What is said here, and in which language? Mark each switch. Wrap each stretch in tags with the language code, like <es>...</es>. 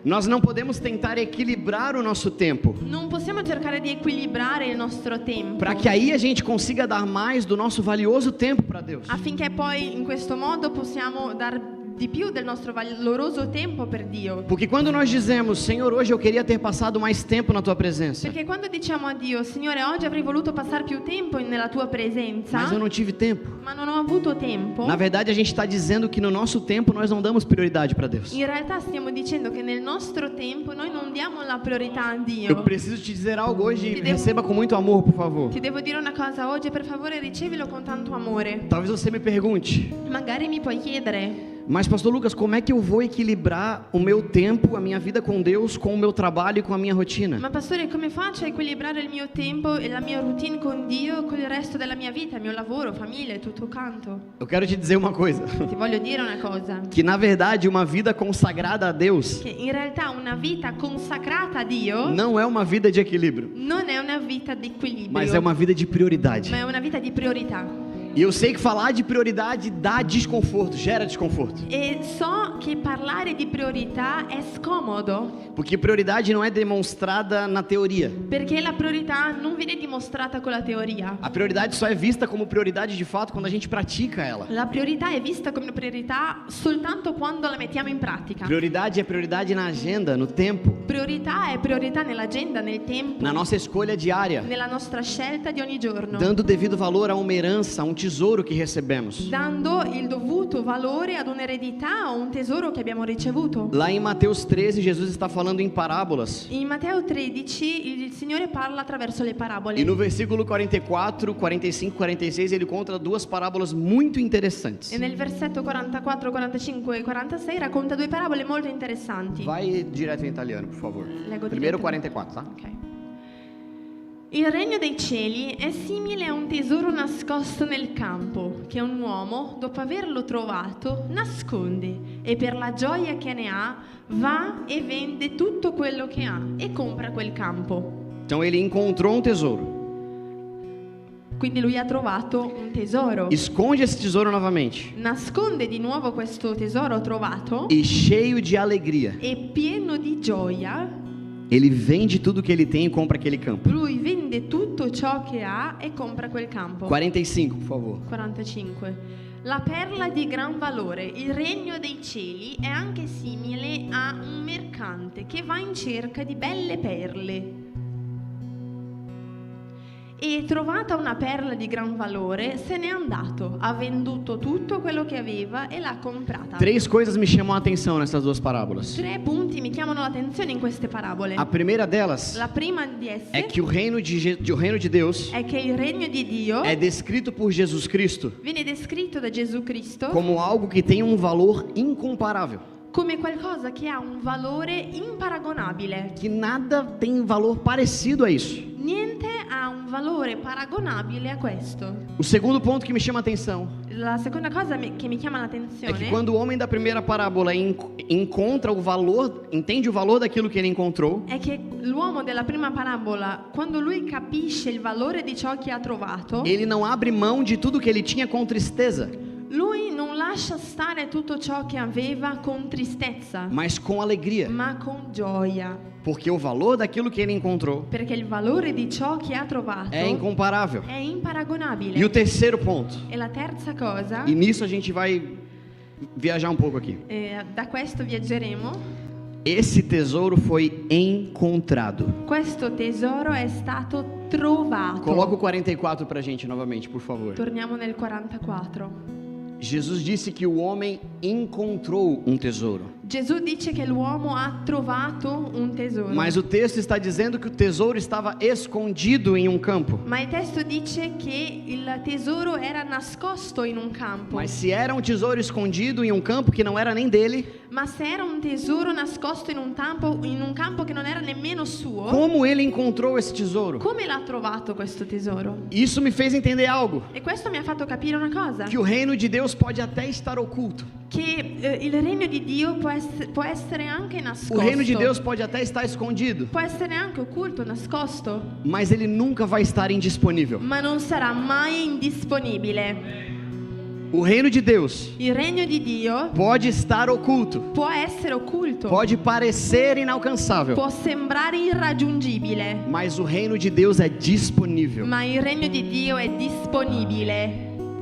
<pt>Nós não podemos tentar equilibrar o nosso tempo,</pt> <it>Non possiamo cercare di equilibrare il nostro tempo.</it> <pt>para que aí a gente consiga dar mais do nosso valioso tempo para Deus.</pt> <it>Affinché poi in questo modo possiamo dar di più del nostro valoroso tempo per Dio.</it> <pt>Porque quando nós dizemos, Senhor, hoje eu queria ter passado mais tempo na Tua presença,</pt> <it>Perché quando diciamo a Dio, Signore, oggi avrei voluto passare più tempo nella tua presenza,</it> <pt>mas eu não tive tempo.</pt> <it>ma non ho avuto tempo.</it> <pt>Na verdade, a gente está dizendo que no nosso tempo nós não damos prioridade para Deus.</pt> <it>In realtà stiamo dicendo che nel nostro tempo noi non diamo la priorità a</it> <pt>Eu</pt> <it>Dio.</it> <pt>preciso te dizer algo hoje,</pt> <it>Te devo-</it> <pt>receba com muito amor, por favor.</pt> <it>Ti devo dire una cosa oggi, per favore ricevilo con tanto amore.</it> <pt>Talvez você me pergunte,</pt> <it>Magari mi puoi chiedere,</it> <pt>mas pastor Lucas, como é que eu vou equilibrar o meu tempo, a minha vida com Deus, com o meu trabalho e com a minha rotina?</pt> <it>ma pastore, come faccio a equilibrare il mio tempo e la mia routine con Dio con il resto della mia vita, il mio lavoro, famiglia e tutto quanto?</it> <pt>Eu quero te dizer uma coisa,</pt> <it>Ti voglio dire una cosa,</it> <pt>que na verdade uma vida consagrada a Deus</pt> <it>che in realtà una vita consacrata a Dio</it> <pt>não é uma vida de equilíbrio,</pt> <it>non è una vita di equilibrio,</it> <pt>mas é uma vida de prioridade.</pt> <it>ma è una vita di priorità.</it> <pt>E eu sei que falar de prioridade dá desconforto, gera desconforto.</pt> <it>E so che parlare di priorità è scomodo,</it> <pt>Porque prioridade não é demonstrada na teoria.</pt> <it>perché la priorità non viene dimostrata con la teoria.</it> <pt>A prioridade só é vista como prioridade de fato quando a gente pratica ela.</pt> <it>La priorità è vista come priorità soltanto quando la mettiamo in pratica.</it> <pt>Prioridade é prioridade na agenda, no tempo,</pt> <it>Priorità è priorità nell'agenda, nel tempo,</it> <pt>na nossa escolha diária,</pt> <it>nella nostra scelta di ogni giorno,</it> <pt>dando devido valor a uma herança, a um tesouro que recebemos.</pt> <it>dando il dovuto valore ad un'eredità o un tesoro che abbiamo ricevuto.</it> <pt>Lá em Mateus 13, Jesus está falando em parábolas.</pt> <it>In Matteo 13 il Signore parla attraverso le parabole.</it> <pt>E no versículo 44, 45, 46, ele conta duas parábolas muito interessantes.</pt> <it>E nel versetto 44, 45 e 46 racconta due parabole molto interessanti.</it> <pt>Vai direto em italiano, por favor.</pt> <it>Leggo</it> <pt>Primeiro 44, tá? Ok.</pt> <it>Il regno dei cieli è simile a un tesoro nascosto nel campo, che un uomo, dopo averlo trovato, nasconde e per la gioia che ne ha, va e vende tutto quello che ha e compra quel campo.</it> <pt>Então ele encontrou um tesouro.</pt> <it>Quindi lui ha trovato un tesoro.</it> <pt>Esconde esse tesouro novamente.</pt> <it>Nasconde di nuovo questo tesoro trovato</it> <pt>E cheio de alegria,</pt> <it>e pieno di gioia,</it> <pt>ele vende tudo que ele tem e compra aquele campo.</pt> <it>lui vende tutto ciò che ha e compra quel campo.</it> <pt>45, por favor. 45.</pt> <it>La perla di gran valore, il regno dei cieli, è anche simile a un mercante che va in cerca di belle perle. E trovata una perla di gran valore, se n'è andato, ha venduto tutto quello che aveva e l'ha comprata.</it> <pt>Três coisas me chamam a atenção nessas duas parábolas.</pt> <it>3 punti mi chiamano l'attenzione in queste parabole.</it> <pt>A primeira delas</pt> <it>La prima di esse</it> <pt>é que o reino de Deus</pt> <it>è che il regno di Dio</it> <pt>é descrito por Jesus Cristo</pt> <it>viene descritto da Gesù Cristo</it> <pt>como algo que tem um valor incomparável.</pt> <it>come qualcosa che ha un valore imparagonabile.</it> <pt>que nada tem valor parecido a isso.</pt> <it>Niente ha un valore paragonabile a questo.</it> <pt>O segundo ponto que me chama a atenção</pt> <it>La seconda cosa che mi chiama</it> <pt>é que</pt> <it>l'attenzione</it> <pt>quando o homem da primeira parábola encontra o valor, entende o valor daquilo que ele encontrou,</pt> <it>è che l'uomo della prima parabola, quando lui capisce il valore di ciò che ha trovato,</it> <pt>ele não abre mão de tudo que ele tinha com tristeza,</pt> <it>lui non lascia stare tutto ciò che aveva con tristezza,</it> <pt>mas com alegria,</pt> <it>ma con gioia,</it> <pt>porque o valor daquilo que ele encontrou</pt> <it>perché il valore di ciò che ha trovato</it> <pt>é incomparável.</pt> <it>è imparagonabile.</it> <pt>E o terceiro ponto,</pt> <it>E la terza cosa,</it> <pt>e nisso a gente vai viajar um pouco aqui.</pt> <it>Da questo viaggeremo,</it> <pt>Esse tesouro foi encontrado.</pt> <it>questo tesoro è stato trovato.</it> <pt>Coloca o 44 pra gente novamente, por favor.</pt> <it>Torniamo nel 44.</it> <pt>Jesus disse que o homem encontrou um tesouro.</pt> <it>Gesù dice che l'uomo ha trovato un tesoro.</it> <pt>Mas o texto está dizendo que o tesouro estava escondido em um campo.</pt> <it>Ma il testo dice che il tesoro era nascosto in un campo.</it> <pt>Mas se era um tesouro escondido em um campo que não era nem dele,</pt> <it>Ma se era un tesoro nascosto in un campo che non era nemmeno suo,</it> <pt>como ele encontrou esse tesouro?</pt> <it>come l'ha trovato questo tesoro?</it> <pt>Isso me fez entender algo,</pt> <it>E questo mi ha fatto capire una cosa,</it> <pt>que o reino de Deus pode até estar oculto.</pt> <it>che il regno di Dio può essere anche</it> <pt>O</pt> <it>nascosto.</it> <pt>reino de Deus pode até estar escondido,</pt> <it>Può essere anche occulto, nascosto,</it> <pt>mas ele nunca vai estar indisponível.</pt> <it>ma non sarà mai indisponibile.</it> <pt>O reino de Deus</pt> <it>Il regno di Dio</it> <pt>pode estar oculto,</pt> <it>può essere occulto,</it> <pt>pode parecer inalcançável,</pt> <it>può sembrare irraggiungibile,</it> <pt>mas o reino de Deus é disponível.</pt> <it>ma il regno di Dio è disponibile.</it>